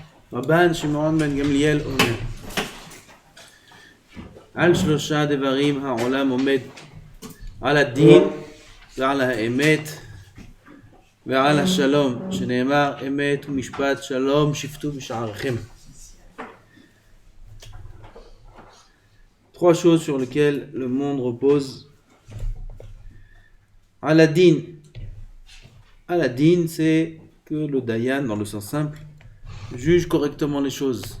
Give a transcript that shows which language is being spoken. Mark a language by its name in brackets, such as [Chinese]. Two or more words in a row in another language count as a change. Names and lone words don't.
[Hebrew] רבן שמעון בן גמליאל אומר, על שלושה דברים העולם עומד, על הדין ועל האמת ועל השלום, שנאמר אמת ומשפט שלום שפטו בשעריכם. [French] Trois choses sur lesquelles le monde repose. [Hebrew] על הדין. על הדין, [French] c'est que le Dayan, dans le sens simple, juge correctement les choses.